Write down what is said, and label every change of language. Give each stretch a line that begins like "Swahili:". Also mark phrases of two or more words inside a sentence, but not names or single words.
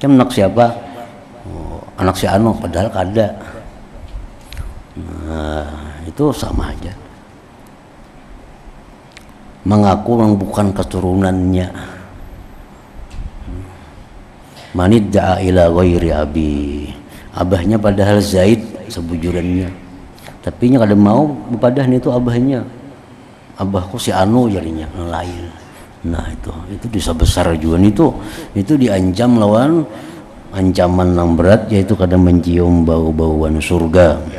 Banjar: Oh, anak si Ano, padahal kada. Nah, itu sama aja. Mengaku bukan keturunannya.
Arabic: من ادعى إلى غير أبيه.
Banjar: Abahnya padahal Zaid sebujurannya. Tapi nya kada mau padahal itu abahnya. Abahku si Anu jadinya lain. Nah, itu dosa besar juga itu diancam lawan ancaman yang berat, yaitu kada mencium bau-bauan surga.